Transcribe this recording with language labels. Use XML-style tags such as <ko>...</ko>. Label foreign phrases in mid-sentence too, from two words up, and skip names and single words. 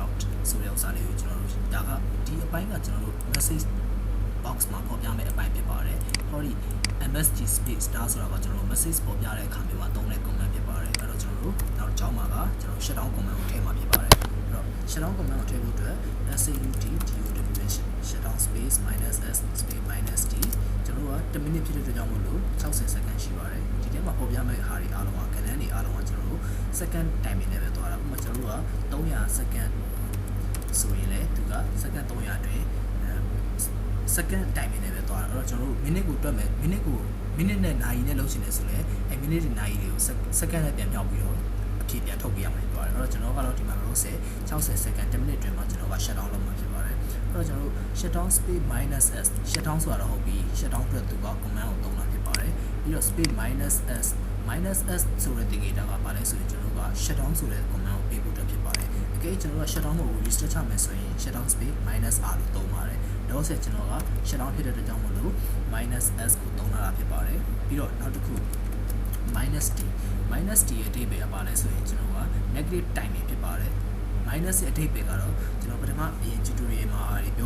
<my>out ဆိုတဲ့ဥစ္စာလေးကိုကျွန်တော်တို့ဒါကဒီအပိုင်းကကျွန်တော်တို့</my> <en>message box</en> <my>မှာပေါ်ပြမယ့်အပိုင်းဖြစ်ပါတယ်ဟောဒီ</my> <en>MSG space star</en> <my>ဆိုတာကကျွန်တော်တို့ message ပေါ်ပြတဲ့အခါမျိုးမှာသုံးတဲ့ command ဖြစ်ပါတယ်အဲ့တော့ကျွန်တော်တို့နောက်ကြောင်းမှာကကျွန်တော်</my> <en>shut down command</en> <my>ကိုထည့်မှာဖြစ်ပါတယ်အဲ့တော့</my> <en>shut down command</en> <my>ကိုထည့်ဖို့အတွက်</my> <en>shut down space -s space -t</en> <my>ကျွန်တော်က10 minute ဖြစ်တဲ့အတွက်ကြောင့်မို့လို့60 second ရှိပါတယ်ဒီထဲမှာပေါ်ပြမယ့်ဟာတွေအားလုံးက ကဏ္ဍတွေအားလုံးကကျွန်တော်တို့</my> <en>second timing</en> <my>နဲ့ပဲသွားတာဥပမာကျွန်တော်တို့က300 second ဆိုရင် လေသူက second 300အတွင်း</my> <en>second timing</en> <my>နဲ့ပဲသွားတာအဲ့တော့ကျွန်တော်တို့ minute ကိုတွက်မယ် minute နဲ့နာရီနဲ့လုပ်ချင်တယ်ဆိုလဲအဲ minute နဲ့နာရီတွေကို second နဲ့ပြန်ပြောင်းပြီးတော့အ ဖြစ်ပြန်ထုတ်ပြရမှာဖြစ်ပါတယ်အဲ့တော့ကျွန်တော်ကတော့ဒီမှာလို့60 second 10 minute အတွင်းမှာကျွန်တော်က</my> <en>shut down</en> <my>လုပ်မှာဖြစ်ပါတယ်အဲ့တော့ကျွန်တော်တို့</my> <en>shut down space -s shut down</en> <my>ဆိုတာတော့ဟုတ်ပြီ</my> <en>shut down</en> <my>အတွက်သူက command ကိုသုံးတာဖြစ်ပါတယ်ပြီးတော့</my> <en>space -s</en> <my>ဆိုတဲ့ data ကပါလဲဆိုရင်ကျွန်တော်တို့က</my> <en>shut down</en> <my>ဆိုတဲ့ command ကိုပေးဖို့အတွက်ဖြစ်ပါတယ်အကယ်ကျွန်တော်တို့က</my> <en>shut down</en> <my>ကို restart ချမယ်ဆိုရင်</my> <en>shut down space -r</en> <my>လို့သုံးပါတယ်တော့ဆက်ကျွန်တော်က</my> <en>shut down</en> <my>ဖြစ်တဲ့အတွက်ကြောင့်မို့လို့ -s ကိုသုံးလာတာဖြစ်ပါတယ်ပြီးတော့နောက်တစ်ခု -t ရဲ့အဓိပ္ပာယ်ကပါလဲဆိုရင်ကျွန်တော်က</my> <en>negative timing</en> <my>ဖြစ်ပါတယ် minus ရဲ့အဓိပ္ပာယ်ကတော့ကျွန်တော်ပထမအရင် tutorial မှာပြော</my>